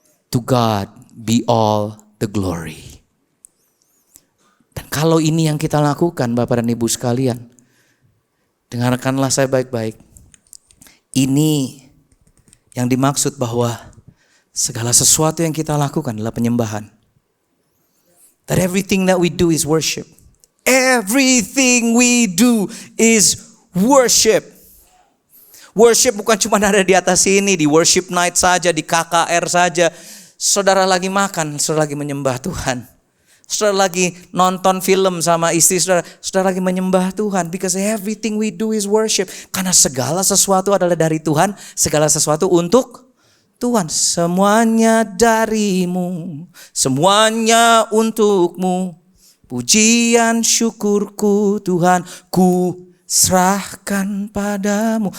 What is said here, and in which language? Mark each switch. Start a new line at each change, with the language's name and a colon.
English: To God be all the glory.
Indonesian: Dan kalau ini yang kita lakukan Bapak dan Ibu sekalian, dengarkanlah saya baik-baik. Ini yang dimaksud bahwa segala sesuatu yang kita lakukan adalah penyembahan.
English: That everything that we do is worship. Everything we do is worship.
Indonesian: Worship bukan cuma ada di atas sini, di worship night saja, di KKR saja. Saudara lagi makan, saudara lagi menyembah Tuhan. Saudara lagi nonton film sama istri saudara, saudara lagi menyembah Tuhan.
English: Because everything we do is worship.
Indonesian: Karena segala sesuatu adalah dari Tuhan, segala sesuatu untuk Tuhan. Semuanya darimu, semuanya untukmu. Pujian syukurku Tuhan, ku serahkan padamu.